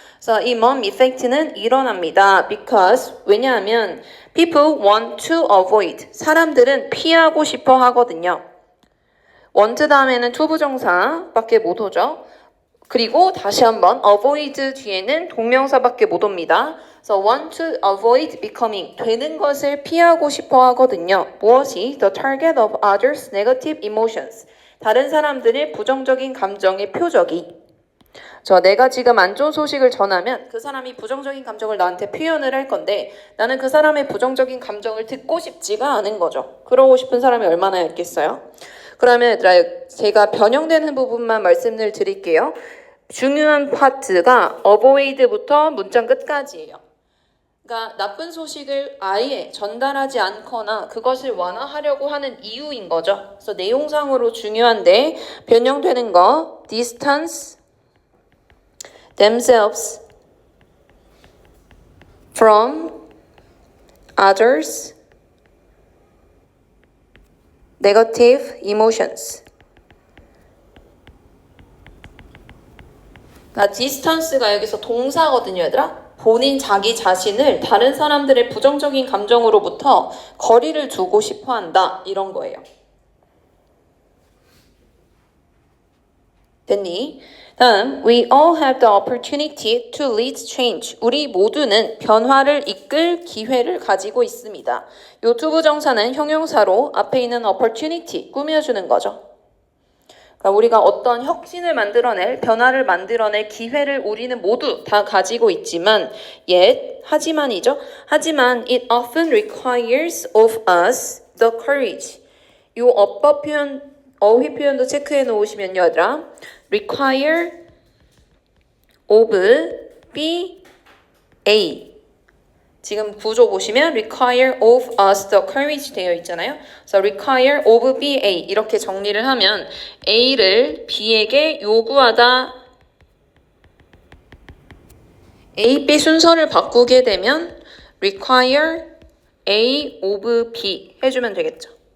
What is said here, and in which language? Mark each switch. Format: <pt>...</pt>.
<ko>그래서 이 mom effect는 일어납니다. because, 왜냐하면</ko> <en>people want to avoid,</en> <ko>사람들은 피하고 싶어 하거든요. want 다음에는 to 부정사밖에 못 오죠. 그리고 다시 한번 avoid 뒤에는 동명사밖에 못 옵니다. 그래서</ko> <en>want to avoid becoming,</en> <ko>되는 것을 피하고 싶어 하거든요. 무엇이?</ko> <en>the target of others' negative emotions,</en> <ko>다른 사람들의 부정적인 감정의 표적이. 내가 지금 안 좋은 소식을 전하면 그 사람이 부정적인 감정을 나한테 표현을 할 건데 나는 그 사람의 부정적인 감정을 듣고 싶지가 않은 거죠. 그러고 싶은 사람이 얼마나 있겠어요? 그러면 얘들아, 제가 변형되는 부분만 말씀을 드릴게요. 중요한 파트가 avoid부터 문장 끝까지예요. 그러니까 나쁜 소식을 아예 전달하지 않거나 그것을 완화하려고 하는 이유인 거죠. 그래서 내용상으로 중요한데 변형되는 거</ko> <en>distance themselves from others negative emotions.</en> <ko>그러니까 distance가 여기서 동사거든요, 얘들아. 본인 자기 자신을 다른 사람들의 부정적인 감정으로부터 거리를 두고 싶어 한다. 이런 거예요. 됐니?</ko> <en>다음, we all have the opportunity to lead change.</en> <ko>우리 모두는 변화를 이끌 기회를 가지고 있습니다. 요 투부정사는 형용사로 앞에 있는 opportunity, 꾸며주는 거죠. 그러니까 우리가 어떤 혁신을 만들어낼, 변화를 만들어낼 기회를 우리는 모두 다 가지고 있지만 하지만이죠. 하지만</ko> <en>it often requires of us the courage.</en> <ko>이 어법 표현, 어휘 표현도 체크해 놓으시면요, 얘들아.</ko> <en>require of be a.</en> <ko>지금 구조 보시면</ko> <en>require of us the courage</en> <ko>되어 있잖아요. 그래서</ko> <en>require of be a</en> <ko>이렇게 정리를 하면 A를 B에게 요구하다. A, B 순서를 바꾸게 되면</ko> <en>require A of B</en> <ko>해주면 되겠죠.</ko>